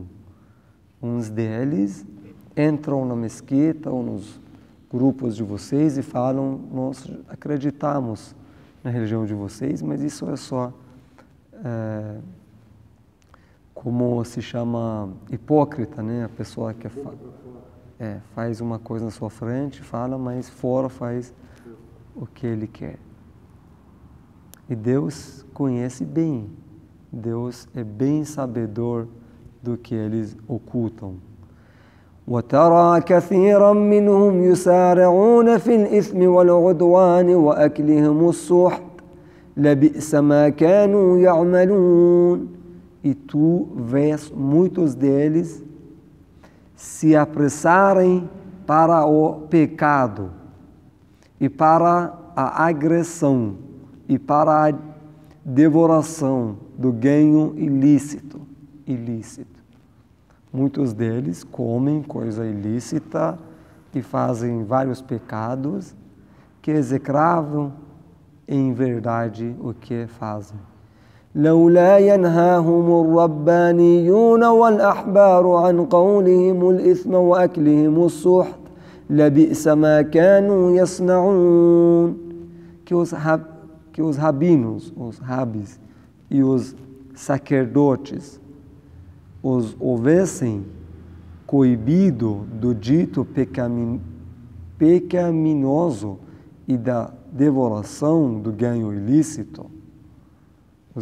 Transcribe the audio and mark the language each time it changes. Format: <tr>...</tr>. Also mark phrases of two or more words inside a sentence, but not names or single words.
<pt>Uns deles entram na mesquita ou nos grupos de vocês e falam, nós acreditamos na religião de vocês, mas isso é só, como se chama, hipócrita, né? A pessoa que faz uma coisa na sua frente, fala, mas fora faz o que ele quer. E Deus conhece bem, Deus é bem sabedor do que eles ocultam.</pt> <ar>وَتَرَى كَثِيرًا مِّنْهُمْ يُسَارِعُونَ فِي الْإِثْمِ وَالْعُدْوَانِ وَأَكْلِهِمُ السُّحْتَ لَبِئْسَ مَا كَانُوا يَعْمَلُونَ.</ar> <pt>E tu vês muitos deles se apressarem para o pecado e para a agressão e para a devoração do ganho ilícito. Muitos deles comem coisa ilícita e fazem vários pecados que execravam em verdade o que fazem.</pt> <ar>لولا ينهاهم الربانيون والأحبار عن قولهم الإثم وأكلهم السحت لبئس ما كانوا يصنعون.</ar> <pt>Que os rabinos, os rabis e os sacerdotes os houvessem coibido do dito pecaminoso e da devoração do ganho ilícito.</pt>